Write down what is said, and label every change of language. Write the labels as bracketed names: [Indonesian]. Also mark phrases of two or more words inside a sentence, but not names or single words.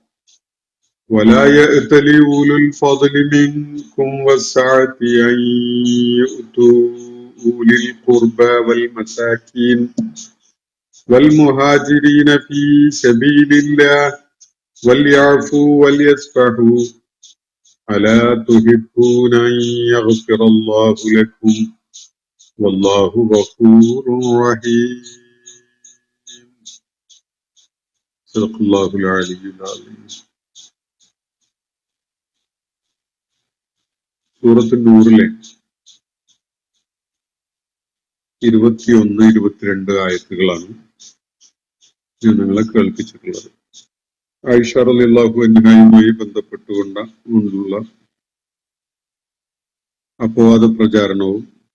[Arabic] أن يؤتوا أولي القربى والمساكين والمهاجرين في سبيل الله وليعفوا وليصفحوا ألا تحبون أن يغفر الله لكم والله غفور رحيم. صدق الله العلي العظيم. [Malayalam] സൂറത്തുൻ നൂറിലെ 21-22 ആയത്തുകളാണ് ഞാൻ നിങ്ങളെ കേൾപ്പിച്ചിട്ടുള്ളത്. ആയിഷ [Arabic] رضي الله عنها [Malayalam] ബന്ധപ്പെട്ടുകൊണ്ടുള്ള അപവാദ പ്രചാരണവും